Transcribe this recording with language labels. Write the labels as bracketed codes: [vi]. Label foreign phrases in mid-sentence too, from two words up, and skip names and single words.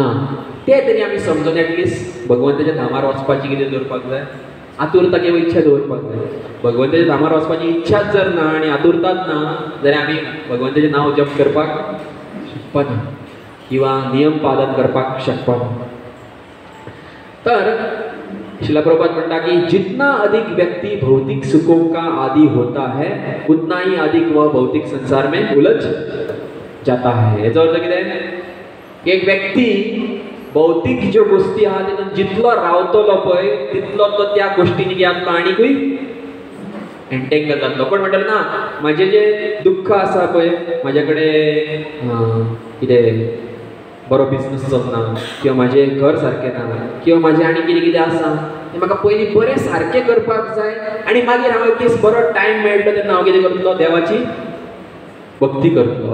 [kok] ते तरी आमी समजून एटलिस्ट भगवंताच्या धामार वचपाची कितें दवरपाक जाय आतुरता किंवा इच्छा दवरपाक जाय. भगवंताच्या धामार वचपाची इच्छाच जर ना आनी आतुरताच ना जाल्यार आमी भगवंताचें नांव जप करपाक शकपाना किंवा नियम पालन करपाक शकपाना. तर श्रील प्रभुपाद म्हणटा की [hi] जितना अधिक व्यक्ति भौतिक सुखों का आदि होता है उतना ही अधिक वह भौतिक संसार में उलझ जाता है. [kok] हेजो अर्थ कितें एक व्यक्ती भौतिक ज्यो गोष्टी आहा तितून जितलो रावतलो पळय तितलो तो त्या गोष्टींनी कितें जातलो आनीकूय एंटेंगल जातलो. कोण म्हणटलो ना म्हाजें जें दुख्ख आसा पळय म्हाजे कडेन कितें बरो बिझनस चलना किंवा म्हाजें घर सारकें ना किंवा म्हाजें आनी कितें कितें आसा तें म्हाका पयलीं बरें सारकें करपाक जाय आनी मागीर हांव एक दीस बरो टायम मेळटलो तेन्ना हांव कितें करतलो देवाची भक्ती करतलो.